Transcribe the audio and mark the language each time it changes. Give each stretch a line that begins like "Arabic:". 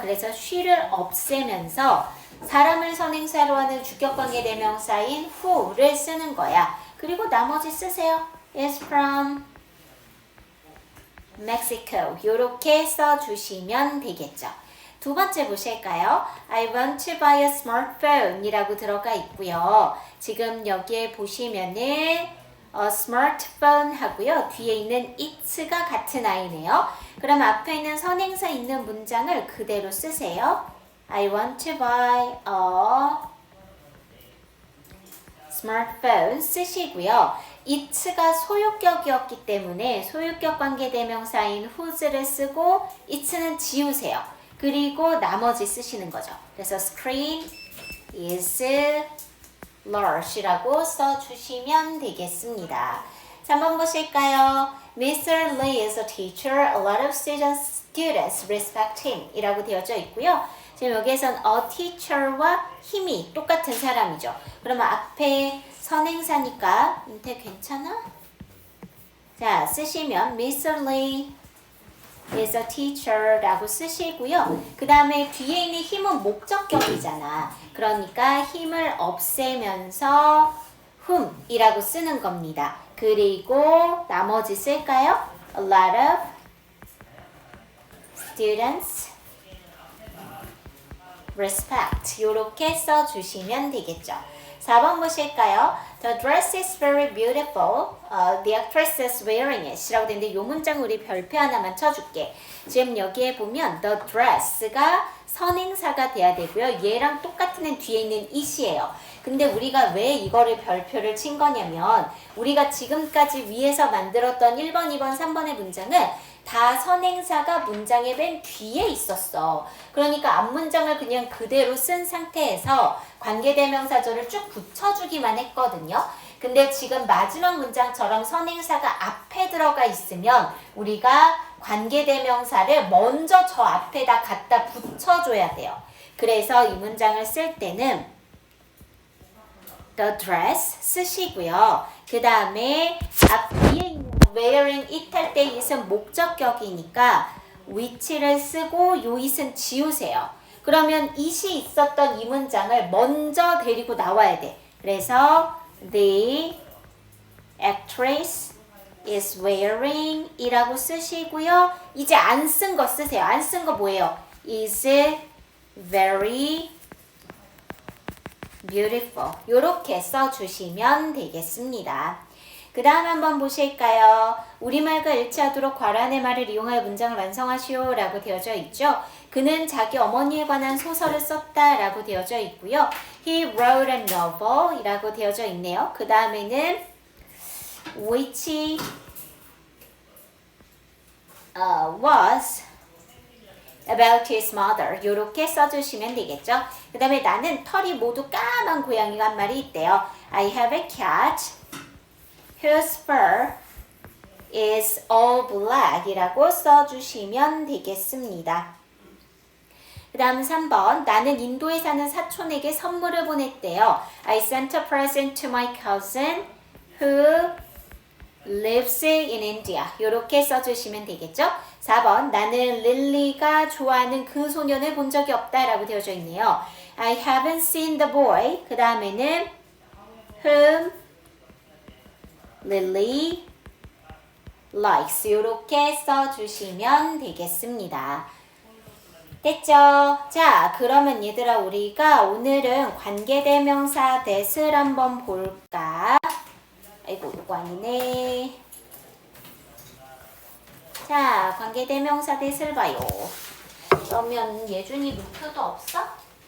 Korean: 그래서 she를 없애면서 사람을 선행사로 하는 주격관계 대명사인 who를 쓰는 거야. 그리고 나머지 쓰세요.
English: is from Mexico.
Korean: 요렇게 써주시면 되겠죠. 두 번째 보실까요?
English: I want to buy a smartphone
Korean: 이라고 들어가 있고요. 지금 여기에 보시면은 smartphone 하고요. 뒤에 있는 it가 같은 아이네요. 그럼 앞에 있는 선행사 있는 문장을 그대로 쓰세요.
English: I want to buy a smartphone
Korean: 쓰시고요. it가 소유격이었기 때문에 소유격 관계 대명사인 whose를 쓰고 it는 지우세요. 그리고 나머지 쓰시는 거죠. 그래서
English: screen is large
Korean: 라고 써주시면 되겠습니다. 자, 한번 보실까요?
English: Mr. Lee is a teacher. A lot of students respect him
Korean: 이라고 되어져 있고요. 지금 여기에선 a teacher와 him이 똑같은 사람이죠. 그러면 앞에 선행사니까 인태 괜찮아? 자, 쓰시면 Mr.
English: Lee is a teacher
Korean: 라고 쓰시고요. 그 다음에 뒤에 있는 힘은 목적격이잖아. 그러니까 힘을 없애면서 whom 이라고 쓰는 겁니다. 그리고 나머지 쓸까요?
English: A lot of students respect
Korean: 요렇게 써주시면 되겠죠. 4번 보실까요?
English: The dress is very beautiful. The actress is wearing it.
Korean: 라고 되는데 이 문장 우리 별표 하나만 쳐줄게. 지금 여기에 보면 the dress가 선행사가 돼야 되고요. 얘랑 똑같은 애 뒤에 있는 it이에요. 근데 우리가 왜 이거를 별표를 친 거냐면 우리가 지금까지 위에서 만들었던 1번, 2번, 3번의 문장은 다 선행사가 문장의 맨 뒤에 있었어. 그러니까 앞문장을 그냥 그대로 쓴 상태에서 관계대명사절을 쭉 붙여주기만 했거든요. 근데 지금 마지막 문장처럼 선행사가 앞에 들어가 있으면 우리가 관계대명사를 먼저 저 앞에다 갖다 붙여줘야 돼요. 그래서 이 문장을 쓸 때는 the dress 쓰시고요. 그 다음에 앞 뒤에 있는
English: wearing it
Korean: 할 때 it은 목적격이니까 which를 쓰고 요 it은 지우세요. 그러면 it이 있었던 이 문장을 먼저 데리고 나와야 돼. 그래서
English: the actress is wearing
Korean: 이라고 쓰시고요. 이제 안 쓴 거 쓰세요. 안 쓴 거 뭐예요?
English: is very beautiful.
Korean: 요렇게 써주시면 되겠습니다. 그 다음 한번 보실까요? 우리말과 일치하도록 괄호안의 말을 이용하여 문장을 완성하시오 라고 되어져 있죠. 그는 자기 어머니에 관한 소설을 썼다 라고 되어져 있고요.
English: He wrote a novel
Korean: 이라고 되어져 있네요. 그 다음에는
English: which was about his mother
Korean: 요렇게 써주시면 되겠죠. 그 다음에 나는 털이 모두 까만 고양이가 한 마리 있대요.
English: I have a cat whose fur is all black
Korean: 이라고 써주시면 되겠습니다. 그 다음 3번 나는 인도에 사는 사촌에게 선물을 보냈대요.
English: I sent a present to my cousin who lives in India
Korean: 이렇게 써주시면 되겠죠. 4번 나는 릴리가 좋아하는 그 소년을 본 적이 없다 라고 되어져 있네요.
English: I haven't seen the boy
Korean: 그 다음에는
English: whom Lily likes
Korean: 이렇게 써주시면 되겠습니다. 됐죠? 자, 그러면 얘들아 우리가 오늘은 관계대명사 that을 한번 볼까? 아이고 이거 아니네. 자, 관계대명사 that을 봐요. 그러면 예준이 노트도 없어?